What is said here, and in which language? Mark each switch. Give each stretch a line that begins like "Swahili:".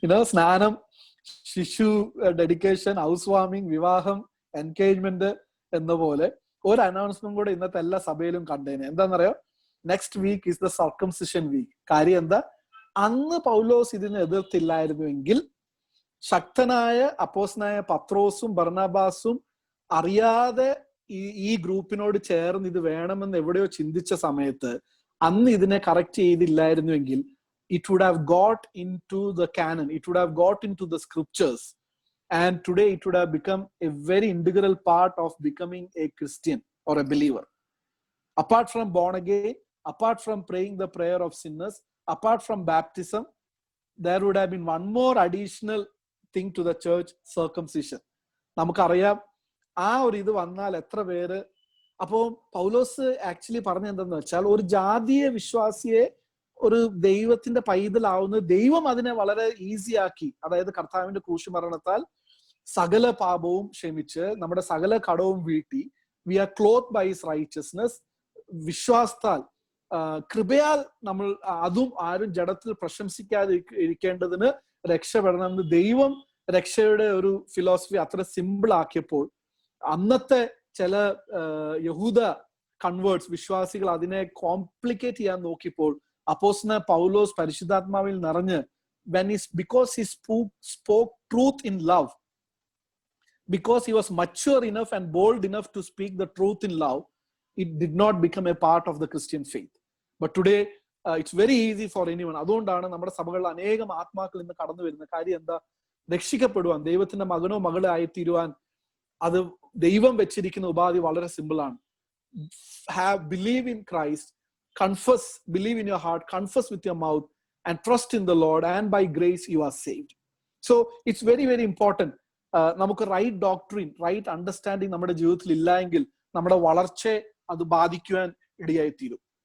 Malayalam: സ്നാനം, ശിശു dedication, house warming, വിവാഹം, എൻഗേജ്മെന്റ് എന്ന പോലെ ഒരു അനൗൺസ്മെന്റ് കൂടെ ഇന്നത്തെ എല്ലാ സഭയിലും കണ്ടേനെ. എന്താണെന്നറിയോ?
English: Next week is the circumcision week.
Malayalam: കാര്യം എന്താ? അന്ന് പൗലോസ് ഇതിനെ എതിർത്തില്ലായിരുന്നുവെങ്കിൽ ശക്തനായ അപ്പോസ്തലനായ പത്രോസും ബർണബാസും അറിയാതെ ഈ ഗ്രൂപ്പിനോട് ചേർന്ന് ഇത് വേണമെന്ന് എവിടെയോ ചിന്തിച്ച സമയത്ത് അന്ന് ഇതിനെ correct ചെയ്തില്ലായിരുന്നുവെങ്കിൽ
English: it would have got into the canon, it would have got into the scriptures, and today it would have become a very integral part of becoming a Christian or a believer. Apart from born again, apart from praying the prayer of sinners, apart from baptism, there would have been one more additional thing to the church, circumcision.
Malayalam: നമുക്കറിയാം ആ ഒരു ഇത് വന്നാൽ എത്ര പേര്. അപ്പോൾ പൗലോസ് actually പറഞ്ഞ എന്തെന്ന് വെച്ചാൽ, ഒരു ജാതീയ വിശ്വാസിയെ ഒരു ദൈവത്തിന്റെ പൈതലാവുന്നത് ദൈവം അതിനെ വളരെ ഈസി ആക്കി. അതായത് കർത്താവിന്റെ ക്രൂശുമരണത്താൽ സകല പാപവും ക്ഷമിച്ച് നമ്മുടെ സകല കടവും വീട്ടി,
English: We are cloth by his righteousness.
Malayalam: വിശ്വാസത്താൽ കൃപയാൽ നമ്മൾ അതും ആരും ജഡത്തിൽ പ്രശംസിക്കാതെ ഇരിക്കേണ്ടതിന് രക്ഷപ്പെടണമെന്ന് ദൈവം രക്ഷയുടെ ഒരു ഫിലോസഫി അത്ര സിമ്പിൾ ആക്കിയപ്പോൾ അന്നത്തെ ചില യഹൂദ കൺവേർട്സ് വിശ്വാസികൾ അതിനെ കോംപ്ലിക്കേറ്റ് ചെയ്യാൻ നോക്കിയപ്പോൾ അപ്പോസ്തലനായ പൗലോസ് പരിശുദ്ധാത്മാവിൽ നിറഞ്ഞ്
English: because he spoke truth in love, because he was mature enough and bold enough to speak the truth in love, it did not become a part of the Christian faith. But today it's very easy for anyone.
Malayalam: അതുകൊണ്ടാണ് നമ്മുടെ സഭകളിൽ അനേകം ആത്മാക്കൾ ഇന്ന് കടന്നു വരുന്ന കാര്യം എന്താ? രക്ഷിക്കപ്പെടുവാൻ, ദൈവത്തിന്റെ മകനോ മകളോ ആയിത്തീരുവാൻ അത് ദൈവം വെച്ചിരിക്കുന്ന ഉപാധി വളരെ സിമ്പിൾ ആണ്.
English: Believe in Christ, confess, believe in your heart, confess with your mouth, and trust in the Lord, and by grace you are saved. So it's very, very important.
Malayalam: നമുക്ക് റൈറ്റ് ഡോക്ട്രിൻ, റൈറ്റ് അണ്ടർസ്റ്റാൻഡിങ് നമ്മുടെ ജീവിതത്തിൽ ഇല്ല എങ്കിൽ നമ്മുടെ വളർച്ചയെ അത് ബാധിക്കുവാൻ ഇടയായിത്തീരും.